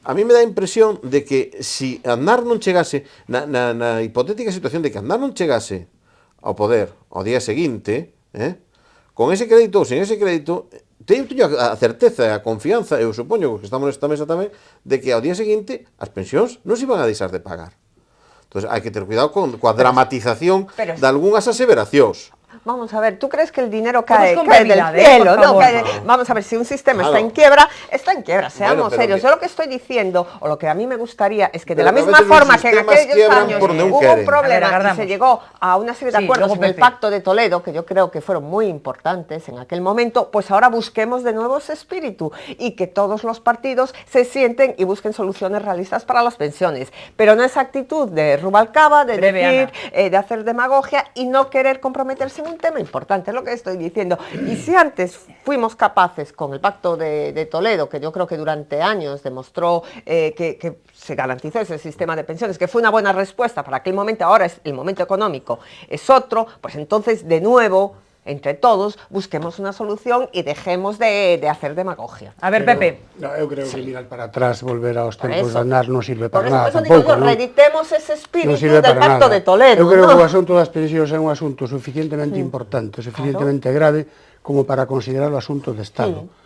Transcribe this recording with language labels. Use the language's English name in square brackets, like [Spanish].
[Galician] A mí me dá a impresión de que si Aznar non chegase, na hipotética situación de que Aznar non chegase ao poder ao día seguinte, con ese crédito ou sin ese crédito, teño a certeza e a confianza, eu supoño que estamos nesta mesa tamén, de que ao día seguinte as pensións non se iban a deixar de pagar. Entón, hai que ter cuidado coa dramatización de algunhas aseveracións. [Spanish] Vamos a ver, ¿tú crees que el dinero cae del cielo? No, vamos a ver, si un sistema está en quiebra, seamos serios. Yo lo que estoy diciendo, o lo que a mí me gustaría, es que de la misma forma que en aquellos años hubo un problema y se llegó a una serie de acuerdos en el Pacto de Toledo, que yo creo que fueron muy importantes en aquel momento, pues ahora busquemos de nuevo ese espíritu y que todos los partidos se sienten y busquen soluciones realistas para las pensiones. Pero no esa actitud de Rubalcaba, de decir, de hacer demagogia y no querer comprometerse en un tema importante, es lo que estoy diciendo. Y si antes fuimos capaces con el Pacto de Toledo, que yo creo que durante años demostró que se garantizó ese sistema de pensiones, que fue una buena respuesta para aquel momento, ahora es el momento económico, es otro, pues entonces de nuevo, entre todos, busquemos una solución y dejemos de hacer demagogia. A ver, Pepe. [Galician] No, eu creo que mirar para atrás, volver aos tempos de Aznar non sirve para nada. [Spanish] Por eso digo yo, reeditemos ese espíritu del Pacto de Toledo. [Galician] Eu creo que o asunto das pensións é un asunto suficientemente importante, suficientemente grave, como para considerar o asunto de Estado.